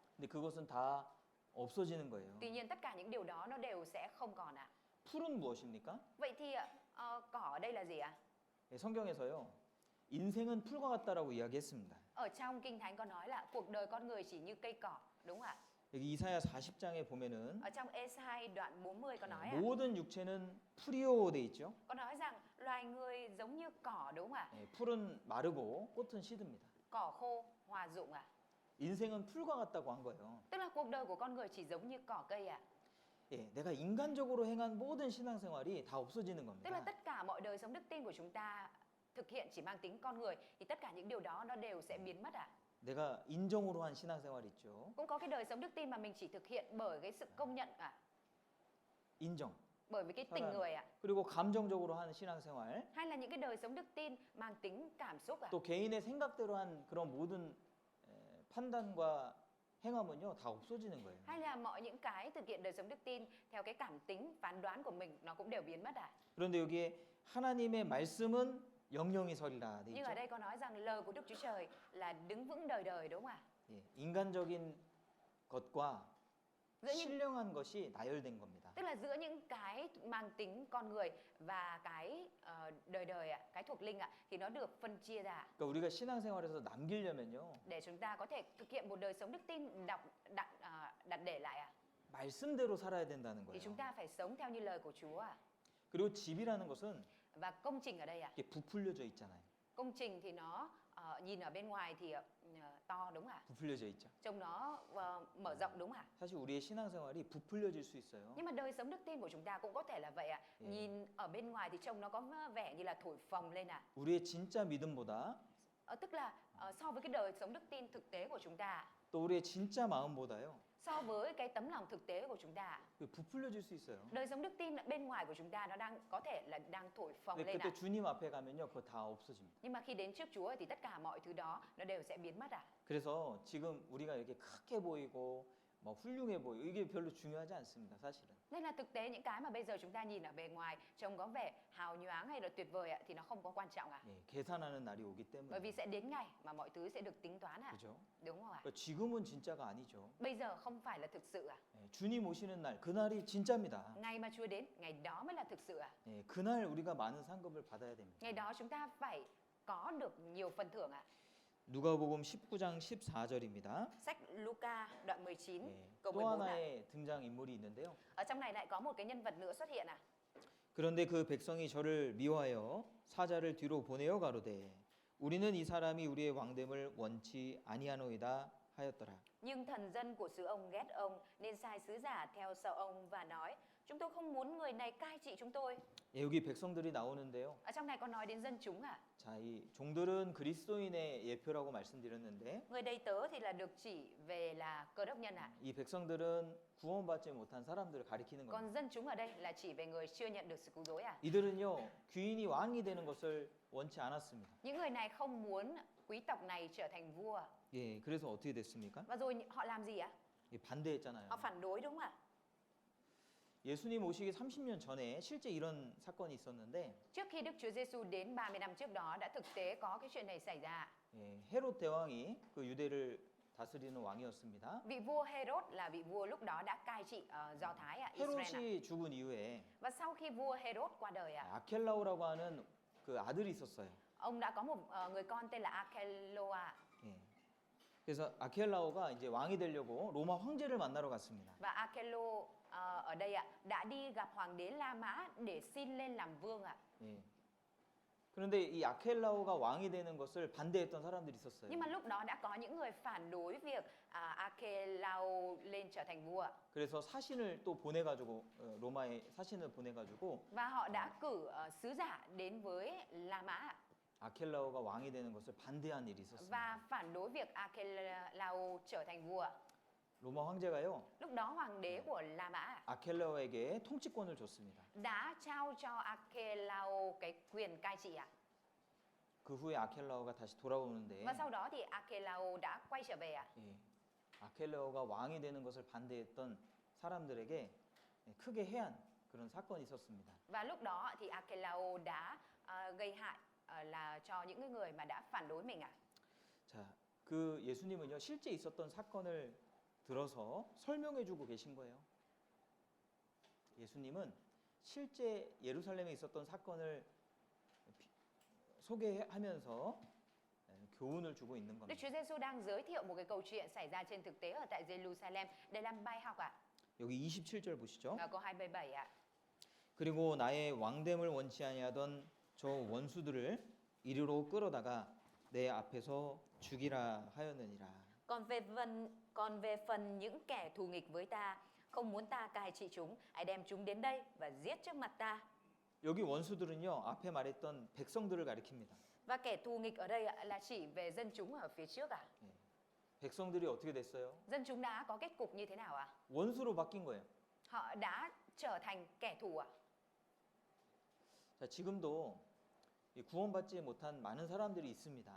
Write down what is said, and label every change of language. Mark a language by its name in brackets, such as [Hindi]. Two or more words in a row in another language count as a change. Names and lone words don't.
[Korean] 근데 그것은 다 없어지는 거예요. [Vietnamese] Tuy nhiên tất cả những điều đó nó đều sẽ không còn ạ. [Korean] 풀은 무엇입니까? [Vietnamese] Vậy thì cỏ ở đây là gì ạ? [Korean] 성경에서요. 인생은 풀과 같다라고 이야기했습니다. [Vietnamese] Ở trong Kinh Thánh có nói là cuộc đời con người chỉ như cây cỏ, đúng không ạ? [Korean] 여기 이사야 40장에 보면은 [Vietnamese] Ở trong Ê-sai đoạn 40 có nói ạ. [Korean] 모든 육체는 풀이요 돼 있죠. [Vietnamese] Có nói rằng loài người giống như cỏ, đúng không ạ? [Korean] 풀은 마르고 꽃은 시듭니다. [Vietnamese] Cỏ khô, hòa rụng ạ. [Korean] 인생은 풀과 같다고 한 거예요. [Vietnamese] Tức là cuộc đời của con người chỉ giống như cỏ cây ạ. [Korean] 내가 인간적으로 행한 모든 신앙생활이 다 없어지는 [Vietnamese] Tức là [Korean] 겁니다. [Vietnamese] tất cả mọi đời sống đức tin của chúng ta thực hiện chỉ mang tính con người thì tất cả những điều đó nó đều sẽ biến mất ạ. [Korean] 내가 인정으로 한 신앙생활 있죠. [Vietnamese] Cũng có cái đời sống đức tin mà mình chỉ thực hiện bởi cái sự công nhận ạ, [Korean] 인정. [Vietnamese] bởi vì cái tình [Korean] 사랑. [Vietnamese] người ạ. [Korean] 그리고 감정적으로 하는 신앙생활. [Vietnamese] Hay là những cái đời sống đức tin mang tính cảm xúc ạ. [Korean] 또 개인의 생각대로 한 그런 모든 판단과 행함은요 다 없어지는 거예요. [Vietnamese] Hay là mọi những cái thực hiện đời sống đức tin theo cái cảm tính phán đoán của mình nó cũng đều biến mất ạ. [Korean] 그런데 여기에 하나님의 말씀은 영영이 서리라 돼 [Vietnamese] Nhưng ở [Korean] 있죠. [Vietnamese] đây có nói rằng lời của Đức Chúa Trời là đứng vững đời đời, đúng không ạ? [Korean] 인간적인 것과 [Vietnamese] Giữa những [Korean] 신령한 것이 나열된 겁니다. [Vietnamese] tức là giữa những cái mang tính con người và cái đời đời ạ, cái thuộc linh ạ thì nó được phân chia ra [Korean] 그러니까 우리가 신앙생활에서 남기려면요 [Vietnamese] để chúng ta có thể thực hiện một đời sống đức tin đặt để lại ạ. [Korean] 말씀대로 살아야 된다는 [Vietnamese] Thì [Korean] 거예요. [Vietnamese] chúng ta phải sống theo như lời của Chúa ạ. [Korean] 그리고 집이라는 것은 [Vietnamese] Và công trình ở đây ạ. [Korean] 이렇게 부풀려져 있잖아요. [Vietnamese] Công trình thì nó nhìn ở bên ngoài thì to, đúng không ạ? [Korean] 부풀려져 있죠. [Vietnamese] Trông nó mở rộng, đúng không ạ? [Korean] 사실 우리의 신앙생활이 부풀려질 수 있어요. [Vietnamese] Nhưng mà đời sống đức tin của chúng ta cũng có thể là vậy ạ. Nhìn ở bên ngoài thì trông nó có vẻ như là thổi phồng lên ạ. [Korean] 우리의 진짜 믿음보다 [Vietnamese] Tức là so với cái đời sống đức tin thực tế của chúng ta, [Korean] 또 우리의 진짜 마음보다요 [Vietnamese] so với cái tấm lòng thực tế của chúng ta, [Korean] 부풀려질 수 있어요. [Vietnamese] đời sống đức tin bên ngoài của chúng ta nó đang có thể là đang thổi phồng [Korean] 근데 [Vietnamese] lên [Korean] 그때 [Vietnamese] ạ. [Korean] 주님 앞에 가면요 그거 다 없어집니다. [Vietnamese] Nhưng mà khi đến trước Chúa thì tất cả mọi thứ đó nó đều sẽ biến mất ạ. [Korean] 그래서 지금 우리가 이렇게 크게 보이고 뭐 훌륭해 보이고 이게 별로 중요하지 않습니다. 사실은. [Vietnamese] Nên là thực tế những cái mà bây giờ chúng ta nhìn ở bề ngoài trông có vẻ hào nhoáng hay là tuyệt vời ạ thì nó không có quan trọng ạ. [Korean] 계산하는 날이 오기 [Vietnamese] Bởi vì [Korean] 때문에. [Vietnamese] sẽ đến ngày mà mọi thứ sẽ được tính toán ạ. [Korean] 그죠? [Vietnamese] Đúng không ạ? [Korean] 그러니까 지금은 진짜가 아니죠. [Vietnamese] Bây giờ không phải là thực sự ạ. [Korean] 주님 오시는 날 그날이 진짜입니다. [Vietnamese] Ngày mà Chúa đến, ngày đó mới là thực sự ạ. [Korean] 그날 우리가 많은 상급을 받아야 됩니다. [Vietnamese] Ngày đó chúng ta phải có được nhiều phần thưởng ạ. [Korean] 누가복음 19장 14절입니다. [Vietnamese] Sách Luca đoạn 19 câu [Korean] 또 [Vietnamese] 14 ạ. [Korean] 하나의 등장 인물이 있는데요. [Vietnamese] Ở trong này lại có một cái nhân vật nữa xuất hiện ạ. [Korean] 그런데 그 백성이 저를 미워하여 사자를 뒤로 보내어 가로되 우리는 이 사람이 우리의 왕됨을 원치 아니하노이다 하였더라. [Vietnamese] Nhưng thần dân của xứ ông ghét ông nên sai sứ giả theo sau ông và nói: Chúng tôi không muốn người này cai trị chúng tôi. [Korean] 여기 백성들이 나오는데요. [Vietnamese] Ở trong này có nói đến dân chúng ạ. [Korean] 자, 이 종들은 그리스도인의 예표라고 말씀드렸는데 [Vietnamese] Người đầy tớ thì là được chỉ về là cơ đốc nhân ạ. [Korean] 이 백성들은 구원받지 못한 사람들을 가리키는 [Vietnamese] Còn [Korean] 겁니다. [Vietnamese] dân chúng ở đây là chỉ về người chưa nhận được sự cứu rỗi ạ. [Korean] 이들은요 귀인이 왕이 되는 것을 원치 않았습니다. [Vietnamese] Những người này không muốn quý tộc này trở thành vua. [Korean] 그래서 어떻게 됐습니까? [Vietnamese] Và rồi họ làm gì ạ? [Korean] 반대했잖아요. [Vietnamese] Họ phản đối, đúng không ạ? [Korean] 예수님 오시기 30년 전에 실제 이런 사건이 있었는데 [Vietnamese] Trước khi Đức Chúa Giêsu đến 30 năm trước đó đã thực tế có cái chuyện này xảy ra. [Korean] 헤롯 대왕이 그 유대를 다스리는 왕이었습니다. [Vietnamese] Vị vua Herod là vị vua lúc đó đã cai trị Do Thái ạ, Israel ạ. [Korean] 헤롯이 죽은 이후에 [Vietnamese] Và sau khi vua Herod qua đời ạ, [Korean] 아켈라오라고 하는 그 아들이 있었어요. [Vietnamese] ông đã có một người con tên là Arkeloa. [Korean] 그래서 아켈라오가 이제 왕이 되려고 로마 황제를 만나러 갔습니다. [Vietnamese] Và Arkelo ở đây ạ đã đi gặp hoàng đế La Mã để xin lên làm vương ạ. [Korean] 그런데 이 아켈라오가 왕이 되는 것을 반대했던 사람들이 있었어요. [Vietnamese] Nhưng mà lúc đó đã có những người phản đối việc Arkelao lên trở thành vua ạ. [Korean] 그래서 사신을 또 보내가지고 로마에 사신을 보내가지고 [Vietnamese] Và họ đã cử sứ giả đến với La Mã ạ. [Korean] 아켈라오가 왕이 되는 것을 반대한 일이 있었습니다. [Vietnamese] Và phản đối việc Arkelao trở thành vua ạ. [Korean] 로마 황제가요 [Vietnamese] Lúc đó hoàng đế của La Mã ạ, [Korean] 아켈라오에게 통치권을 줬습니다. [Vietnamese] đã trao cho Arkelao một cái quyền cai trị ạ. [Korean] 그 후에 아켈라오가 다시 돌아오는데 [Vietnamese] Và sau đó thì Arkelao đã quay trở về ạ. [Korean] 예, 아켈라오가 왕이 되는 것을 반대했던 사람들에게 크게 해한 그런 사건이 있었습니다. [Vietnamese] Và lúc đó thì Arkelao đã gây hại là cho những cái người mà đã phản đối mình ạ. [Korean] 자, 그 예수님은요 실제 있었던 사건을 들어서 설명해주고 계신 거예요. 예수님은 실제 예루살렘에 있었던 사건을 소개하면서 교훈을 주고 있는 [Vietnamese] Đức [Korean] 겁니다. [Vietnamese] Chúa Giêsu đang giới thiệu một cái câu chuyện xảy ra trên thực tế ở tại Jerusalem để làm bài học ạ. [Korean] 여기 27절 보시죠. [Vietnamese] Câu 27 ạ. [Korean] 그리고 나의 왕됨을 원치 아니하던 저 원수들을 이리로 끌어다가 내 앞에서 죽이라 하였느니라. [Vietnamese] Còn về phần những kẻ thù nghịch với ta, không muốn ta cai trị chúng, hãy đem chúng đến đây và giết trước mặt ta. [Korean] 여기 원수들은요 앞에 말했던 백성들을 가리킵니다. [Vietnamese] Và kẻ thù nghịch ở đây ạ, là chỉ về dân chúng ở phía trước ạ. [Korean] 백성들이 어떻게 됐어요? [Vietnamese] Dân chúng đã có kết cục như thế nào ạ? [Korean] 원수로 바뀐 거예요. [Vietnamese] Họ đã trở thành kẻ thù ạ. [Korean] 자, 지금도 이 구원받지 못한 많은 사람들이 있습니다.